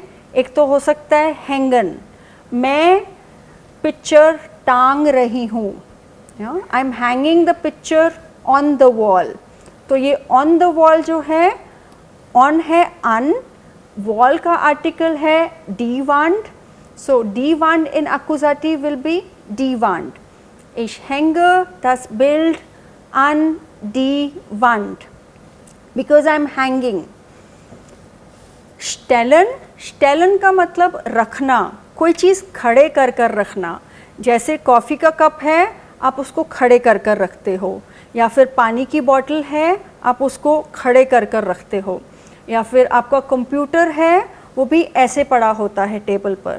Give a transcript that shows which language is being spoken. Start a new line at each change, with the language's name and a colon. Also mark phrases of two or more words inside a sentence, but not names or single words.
Hindi: एक तो हो सकता है हैंगन, मैं पिक्चर टांग रही हूँ,
English: I am hanging the picture on the wall.
Hindi: तो ये
English: on the wall
Hindi: जो है, ऑन है अन, वॉल का आर्टिकल है
German: die Wand.
English: So
German: die Wand in Akkusativ
English: will be
German: die Wand. Ich hänge das Bild an die Wand
English: because I am hanging.
German: Stellen, stellen
Hindi: का मतलब रखना, कोई चीज़ खड़े कर कर रखना. जैसे कॉफ़ी का कप है, आप उसको खड़े कर कर रखते हो, या फिर पानी की बॉटल है, आप उसको खड़े कर कर रखते हो, या फिर आपका कंप्यूटर है, वो भी ऐसे पड़ा होता है टेबल पर.